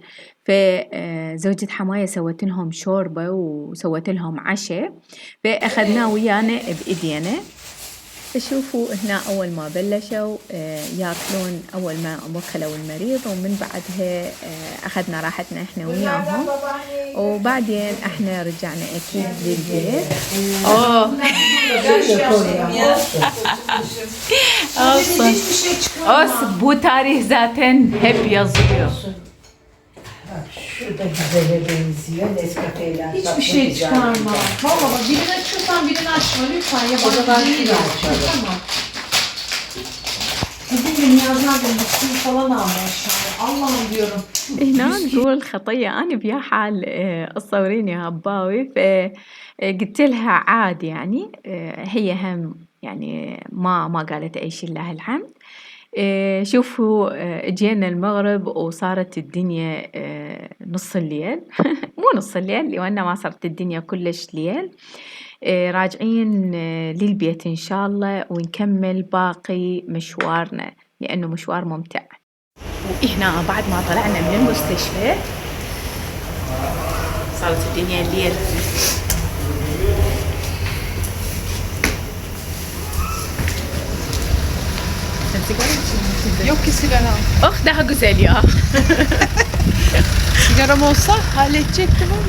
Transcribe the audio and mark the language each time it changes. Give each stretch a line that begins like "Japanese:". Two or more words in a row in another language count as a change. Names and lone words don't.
Arabic: فزوجة حماية سوت لهم شوربة وسوت لهم عشاء فأخذناه ويانا بإيدينا. شوفوا هنا أول ما بلشوا ياكلون أول ما وكلوا المريض ومن بعدها أخذنا راحتنا إحنا وياهم وبعدين إحنا رجعنا أكيد للبيت.
Turkish: bu tarih zaten hep yazılıyor. Şurada güzele benziyor. Nescafe'ler. Hiçbir şey çıkarma. Vallahi birini açıyorsan birini açma lütfen. Yabancı değil tamam. Bugün Niyazlar da mısır falan almış aşağıya. Allah'ım diyorum.
Arabic: هنا نقول خطية أنا بيا حال الصوريني هباوي فقلت لها عاد يعني هي هم يعني ما قالت أي شيء لها الحمد. شوفوا جينا المغرب وصارت الدنيا نص الليل مو نص الليل لأنه ما صارت الدنيا كلش ليل. راجعين للبيت إن شاء الله ونكمل باقي مشوارنا لأنه مشوار ممتع. وإحنا بعد ما طلعنا من المستشفى صارت الدنيا الليل.
Turkish: Yok ki sigara. Oh daha güzel ya. Sigaram olsa halledecektim ama.